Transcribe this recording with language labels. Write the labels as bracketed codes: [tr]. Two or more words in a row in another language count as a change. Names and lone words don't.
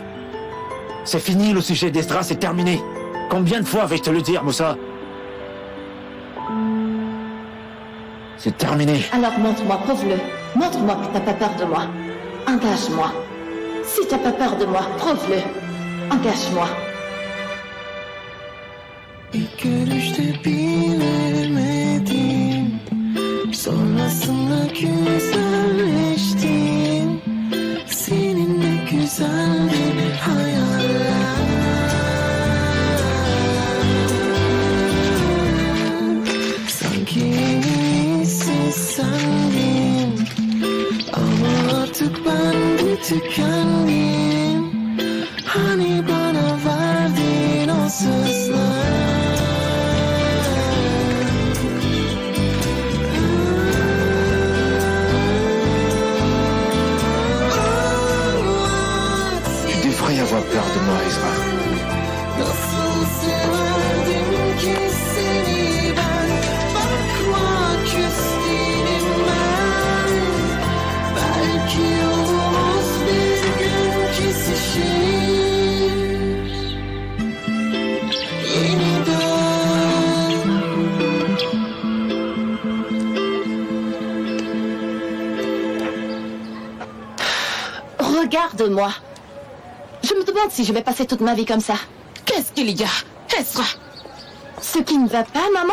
[fr] C'est fini, le sujet d'Esdra, c'est terminé. Combien de fois vais-je te le dire, Moussa? C'est terminé. Alors montre-moi, prouve-le. Montre-moi que t'as pas peur de moi. Engage-moi. Si t'as pas peur de moi, prouve-le. Engage-moi. [tr] İlk görüşte bilemedim, sonrasında güzelleştim. Seninle güzeldi bir hayaller. Sanki en iyisi sendin, ama artık ben de tükendim. Hani bana verdiğin o sözler. [fr] Tu devrais avoir peur de moi, Ezra. [tr] Nasıl severdim ki seni ben, bakmak istedim ben. Belki yolumuz bir gün kesişir yeniden. [fr] Regarde-moi. Je me demande si je vais passer toute ma vie comme ça. Qu'est-ce qu'il y a? Ezra? Ce qui ne va pas, maman?